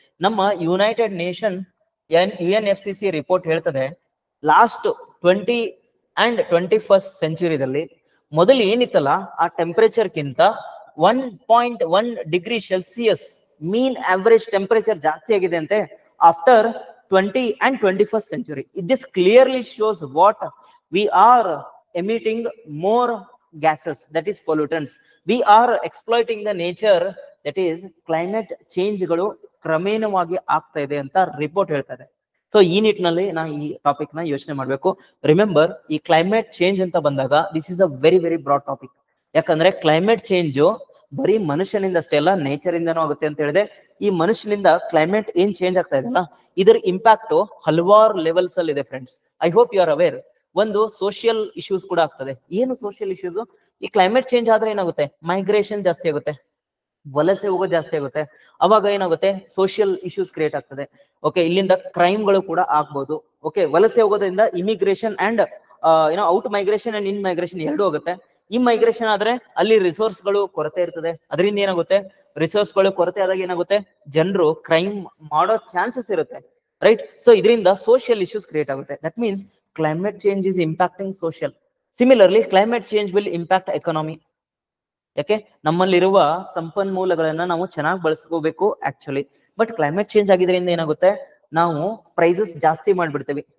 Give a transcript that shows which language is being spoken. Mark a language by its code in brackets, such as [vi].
[kn] ನಮ್ಮ United nation UNFCC report ಹೇಳ್ತದೆ, last 20 and 21st ಸೆಂಚುರಿದಲ್ಲಿ ಮೊದಲು ಏನಿತ್ತಲ್ಲ ಆ ಟೆಂಪರೇಚರ್ಗಿಂತ 1.1 ಡಿಗ್ರಿ ಸೆಲ್ಸಿಯಸ್ ಮೀನ್ ಆವರೇಜ್ ಟೆಂಪರೇಚರ್ ಜಾಸ್ತಿ ಆಗಿದೆ ಅಂತೆ [en] After 20 and 21st century. This clearly shows what we are emitting more gases, that is pollutants. We are exploiting the nature, that is climate change [kn] ಗಳು ಕ್ರಮೇಣವಾಗಿ ಆಗ್ತಾ ಇದೆ ಅಂತ ರಿಪೋರ್ಟ್ ಹೇಳ್ತದೆ. ಸೊ ಈ ನಿಟ್ಟಿನಲ್ಲಿ ನಾವು ಈ ಟಾಪಿಕ್ ನ ಯೋಚನೆ ಮಾಡ್ಬೇಕು. ರಿಮೆಂಬರ್, ಈ ಕ್ಲೈಮೇಟ್ ಚೇಂಜ್ ಅಂತ ಬಂದಾಗ [en] This is a very very broad topic. [kn] ಯಾಕಂದ್ರೆ ಕ್ಲೈಮೇಟ್ ಚೇಂಜ್ ಬರೀ ಮನುಷ್ಯನಿಂದ ಅಷ್ಟೇ ಅಲ್ಲ, ನೇಚರ್ ಇಂದನೂ ಆಗುತ್ತೆ ಅಂತ ಹೇಳಿದೆ. ಈ ಮನುಷ್ಯನಿಂದ ಕ್ಲೈಮೇಟ್ ಏನ್ ಚೇಂಜ್ ಆಗ್ತಾ ಇದೆಯಲ್ಲ, ಇದರ ಇಂಪ್ಯಾಕ್ಟ್ ಹಲವಾರು ಲೆವೆಲ್ಸ್ ಅಲ್ಲಿ ಇದೆ friends. [en] I hope you are aware. [kn] ಒಂದು ಸೋಷಿಯಲ್ ಇಶ್ಯೂಸ್ ಕೂಡ ಆಗ್ತದೆ. ಏನು ಸೋಷಿಯಲ್ ಇಶ್ಯೂಸ್? ಈ ಕ್ಲೈಮೇಟ್ ಚೇಂಜ್ ಆದ್ರೆ ಏನಾಗುತ್ತೆ, ಮೈಗ್ರೇಷನ್ ಜಾಸ್ತಿ ಆಗುತ್ತೆ, ವಲಸೆ ಹೋಗೋದು ಜಾಸ್ತಿ ಆಗುತ್ತೆ. ಅವಾಗ ಏನಾಗುತ್ತೆ, ಸೋಷಿಯಲ್ ಇಶ್ಯೂಸ್ ಕ್ರಿಯೇಟ್ ಆಗ್ತದೆ. ಓಕೆ, ಇಲ್ಲಿಂದ ಕ್ರೈಮ್ಗಳು ಕೂಡ ಆಗ್ಬಹುದು. ಓಕೆ, ವಲಸೆ ಹೋಗೋದ್ರಿಂದ immigration and out migration and in migration ಎರಡೂ ಆಗುತ್ತೆ. ಈ ಮೈಗ್ರೇಷನ್ ಆದ್ರೆ ಅಲ್ಲಿ ರಿಸೋರ್ಸ್ ಗಳು ಕೊರತೆ ಇರ್ತದೆ. ಅದರಿಂದ ಏನಾಗುತ್ತೆ, ರಿಸೋರ್ಸ್ ಗಳು ಕೊರತೆ ಆದಾಗ ಏನಾಗುತ್ತೆ, ಜನರು ಕ್ರೈಮ್ ಮಾಡೋ ಚಾನ್ಸಸ್ ಇರುತ್ತೆ, ರೈಟ್? ಸೊ ಇದರಿಂದ ಸೋಷಿಯಲ್ ಇಶ್ಯೂಸ್ ಕ್ರಿಯೇಟ್ ಆಗುತ್ತೆ. [en] That means climate change is impacting social. Similarly, climate change will impact economy. [kn] ಯಾಕೆ, ನಮ್ಮಲ್ಲಿರುವ ಸಂಪನ್ಮೂಲಗಳನ್ನ ನಾವು ಚೆನ್ನಾಗಿ ಬಳಸ್ಕೋಬೇಕು ಆಕ್ಚುಲಿ. ಬಟ್ ಕ್ಲೈಮೇಟ್ ಚೇಂಜ್ ಆಗಿದ್ರಿಂದ ಏನಾಗುತ್ತೆ, ನಾವು ಪ್ರೈಸಸ್ ಜಾಸ್ತಿ ಮಾಡ್ಬಿಡ್ತೀವಿ.